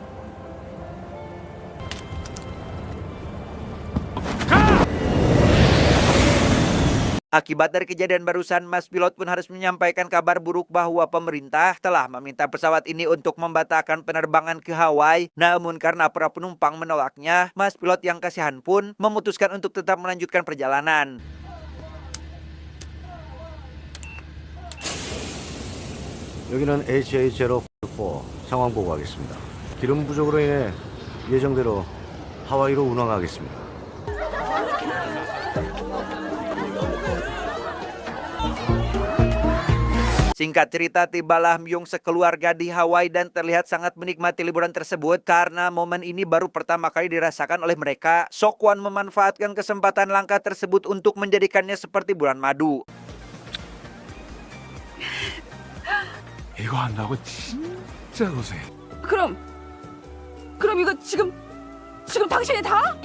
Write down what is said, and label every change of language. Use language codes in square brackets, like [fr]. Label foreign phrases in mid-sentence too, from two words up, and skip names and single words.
[id] Akibat dari kejadian barusan, mas pilot pun harus menyampaikan kabar buruk bahwa pemerintah telah meminta pesawat ini untuk membatalkan penerbangan ke Hawaii. Namun karena para penumpang menolaknya, mas pilot yang kasihan pun memutuskan untuk tetap melanjutkan perjalanan. [ko] 여기는 HA-04 상황 보고하겠습니다. 기름 부족으로 인해 예정대로 하와이로 운항하겠습니다. [id] Singkat cerita, tibalah Myung sekeluarga di Hawaii dan terlihat sangat menikmati liburan tersebut karena momen ini baru pertama kali dirasakan oleh mereka. Sokwan memanfaatkan kesempatan langka tersebut untuk menjadikannya seperti bulan madu. [ko] 이거 한다고 진짜 고생해. 그럼 이거 지금 당신이 다?